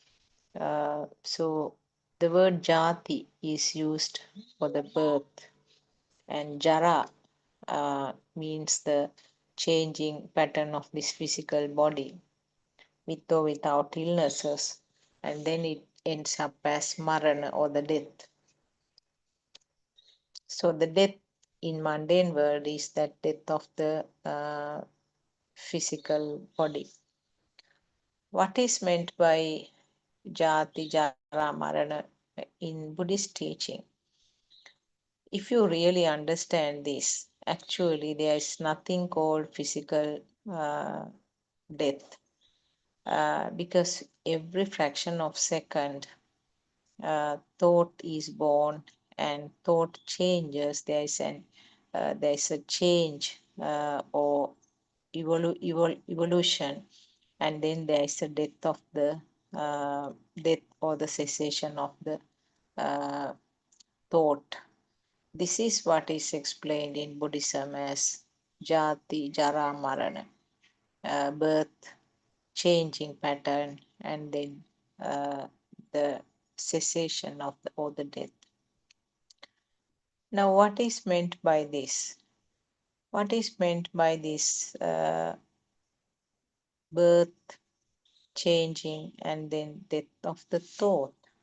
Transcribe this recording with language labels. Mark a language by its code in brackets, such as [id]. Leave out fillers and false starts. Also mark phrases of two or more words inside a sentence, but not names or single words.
[en] So the word jati is used for the birth, and jara means the changing pattern of this physical body with or without illnesses, and then it ends up as marana or the death. So the death in mundane world is that death of the physical body. What is meant by [pi] jati, jara, marana [en] in Buddhist teaching? If you really understand this, actually there is nothing called physical death, because every fraction of second thought is born and thought changes. There is a change or evolution, and then there is a death of the death or the cessation of the thought. This is what is explained in Buddhism as [pi] jati, jara, marana, [en] birth, changing pattern, and then the cessation of the or the death. Now, what is meant by this? What is meant by this birth, changing, and then death of the thought?